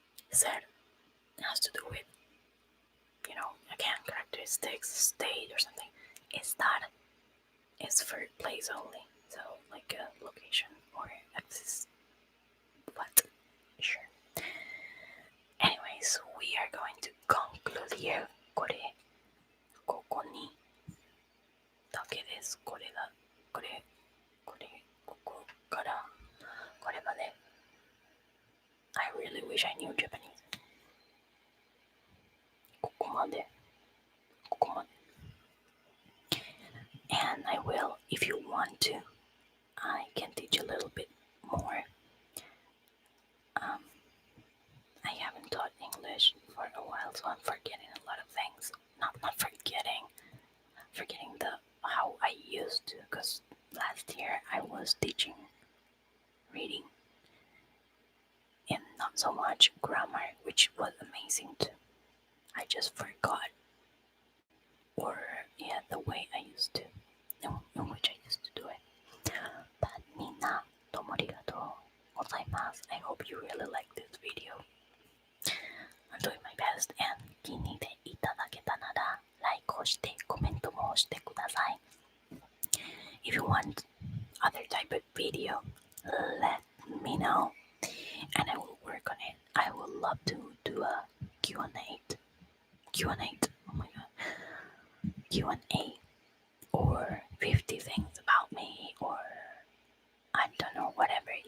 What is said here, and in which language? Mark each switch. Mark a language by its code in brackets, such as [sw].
[en] Ser has to do with, again, characteristics, state, or something. Estar is for place only, so like a location or access. But sure. Anyways, we are going to conclude here. [ja] ここにだけです。これここからこれまで。 [en] I really wish I knew Japanese. [ja] ここまで。 [en] And I will, if you want to, I can teach a little bit more. I haven't taught English for a while, so I'm forgetting a lot of things. Not forgetting the how I used to, because last year I was teaching reading and not so much grammar, which was amazing too. I just forgot, or yeah, the way I used to, in which I used to do it. [ja] But みんなどうもありがとうございます。 [en] I hope you really like this video. I'm doing my best, and [ja] 気に入っていただけたなら、like をしてコメントもしてください。 [en] If you want other type of video, let me know, and I will work on it. I would love to do a Q&A. Oh my god. Q&A, or 50 things about me, or I don't know, whatever.